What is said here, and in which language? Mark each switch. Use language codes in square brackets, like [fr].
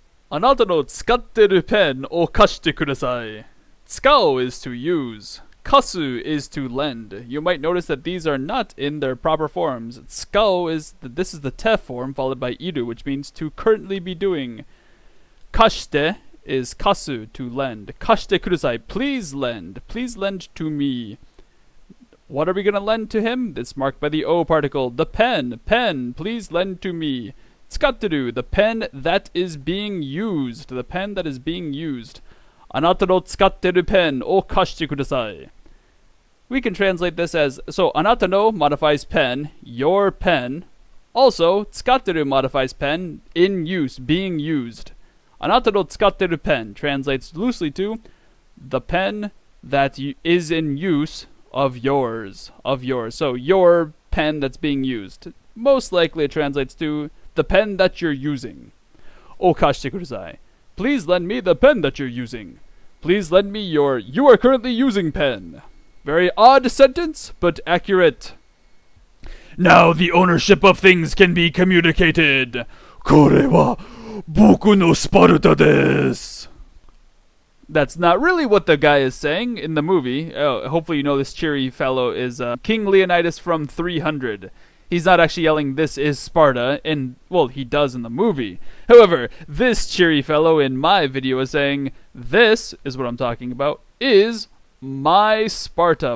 [ja] あなたの使ってるペンを貸してください. [en] 使う is to use. 貸す is to lend. You might notice that these are not in their proper forms. 使う this is the te form followed by iru, which means to currently be doing. 貸して is 貸す to lend. [ja] 貸してください. [en] Please lend. Please lend to me. What are we going to lend to him? It's marked by the O particle. The pen. Pen. Please lend to me. 使ってる the pen that is being used. The pen that is being used. [ja] あなたの使ってるペンを貸してください. [en] We can translate this as, so あなたの modifies pen, your pen. Also, 使ってる modifies pen, in use, being used. [ja] あなたの使ってる [en] pen translates loosely to the pen that is in use of yours. So your pen that's being used. Most likely it translates to the pen that you're using. [ja] を貸してください. [en] Please lend me the pen that you're using. Please lend me you are currently using pen. Very odd sentence, but accurate. Now the ownership of things can be communicated. [ja] これは僕のスパルタです. [en] That's not really what the guy is saying in the movie. Hopefully you know this cheery fellow is King Leonidas from 300. He's not actually yelling, "This is Sparta," and, well, he does in the movie. However, this cheery fellow in my video is saying, "This is what I'm talking about, is my Sparta."